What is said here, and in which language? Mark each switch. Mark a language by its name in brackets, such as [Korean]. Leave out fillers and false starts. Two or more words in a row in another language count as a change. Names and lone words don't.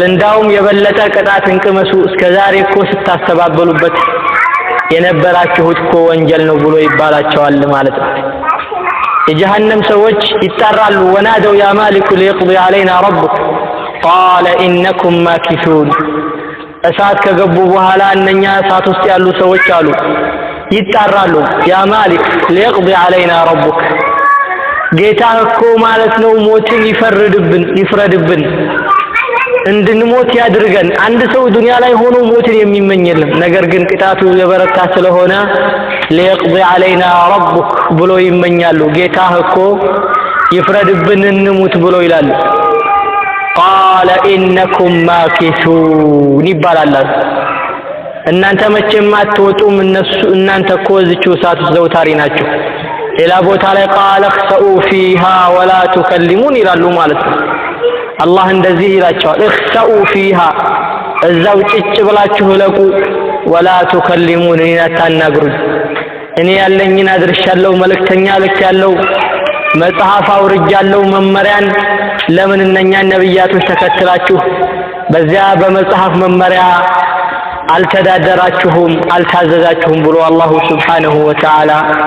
[Amharic] እንዳውም የበለጠ ቅጣትን ቅመሱ እስከዛሬ እኮ ስታስተባበሉበት የነበራችሁት እኮ ወንጀል ነው ብሎ ይባላቸዋል ማለት ነው የጀሃነም ሰዎች ይጣራሉ [Arabic] ونادوا يا مالك ليقضي علينا ربك قال انكم ماكثون [Amharic] እሳት ከገቡ በኋላ እነኛ እሳት ውስጥ ያሉ ሰዎች አሉ ይጣራሉ [Arabic] يا مالك ليقضي علينا ربك [Amharic] ጌታ እኮ ማለት ነው ሞትን ይፍረድብን እንድንሞት ያድርገን አንድ ሰው ዱንያ ላይ ሆኖ ሞትን የሚመኝ የለም ነገር ግን ቅጣቱ የበረታ ስለሆነ [Arabic] ليقضي علينا ربك [Amharic] ብሎ ይመኛሉ ጌታ እኮ ይፍረድብን እንሙት ብሎ ይላሉ قال [Arabic] انكم ماكثون [Amharic] ይባላል እናንተ መቼም አትወጡም እናንተ እኮ እዚሁ እሳት ዘውታሪ ናችሁ ሌላ ቦታ ላይ [Arabic] قال اخسئوا فيها ولا تكلمون [Amharic] ይላሉ ማለት ነው አላህ እንደዚህ ይላቸዋል [Arabic] اخسئوا فيها [Amharic] እዛው ጭጭ ብላችሁ ለቁ [Arabic] ولا تكلمون [Amharic] አታናግሩኝ እኔ ያለኝን አድርሻለሁ መልእክተኛ ልኬያለሁ መጽሐፍ አውርጃለሁ መመሪያን ለምን እነኛ ነብያቶች ተከትላችሁ በዚያ በመጽሐፍ መመሪያ አልተዳደራችሁም አልታዘዛችሁም ብሎ አላህ [Arabic] سبحانه وتعالى